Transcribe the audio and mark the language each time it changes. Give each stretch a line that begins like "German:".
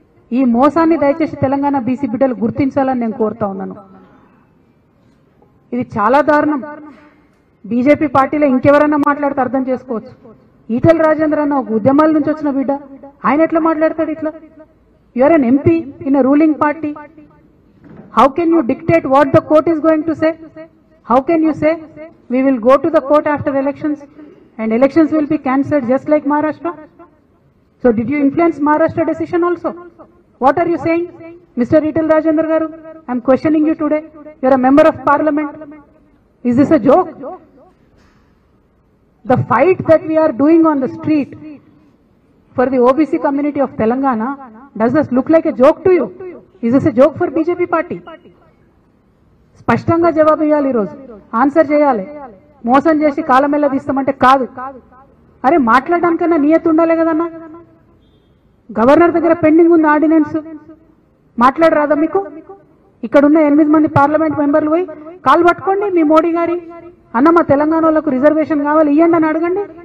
Telugu: ఈ మోసాన్ని దయచేసి తెలంగాణ బీసీ బిడ్డలు గుర్తించాలని నేను కోరుతా ఉన్నాను. ఇది చాలా దారుణం. బీజేపీ పార్టీలో ఇంకెవరైనా మాట్లాడితే అర్థం చేసుకోవచ్చు. ఈటెల రాజేంద్ర అన్న ఒక ఉద్యమాల నుంచి వచ్చిన బిడ్డ, ఆయన ఎట్లా మాట్లాడతాడు ఇట్లా?
English: You are an MP in a ruling party. How can you dictate what the court is going to say? How can you say we will go to the court after the elections and elections will be cancelled just like Maharashtra? So did you influence Maharashtra decision also? What are you saying, Mr. Etal Rajendra Garu? I am questioning you today. You are a member of parliament. Is this a joke? The fight that we are doing on the street for the OBC community of Telangana, does this look like a joke to you? Is this a joke for BJP party?
Telugu: స్పష్టంగా జవాబు ఇవ్వాలి, ఈరోజు answer చేయాలి. మోసం చేసి కాలమెల్ల తీస్తామంటే కాదు. అరే మాట్లాడడానికన్నా నియత ఉండాలి కదన్నా. గవర్నర్ దగ్గర పెండింగ్ ఉంది ఆర్డినెన్స్, మాట్లాడరాదా మీకు? ఇక్కడున్న 8 మంది పార్లమెంట్ మెంబర్లు పోయి కాలు పట్టుకోండి మీ మోడీ గారి, అన్న మా తెలంగాణ వాళ్ళకు రిజర్వేషన్ కావాలి ఇవ్వండి అని అడగండి.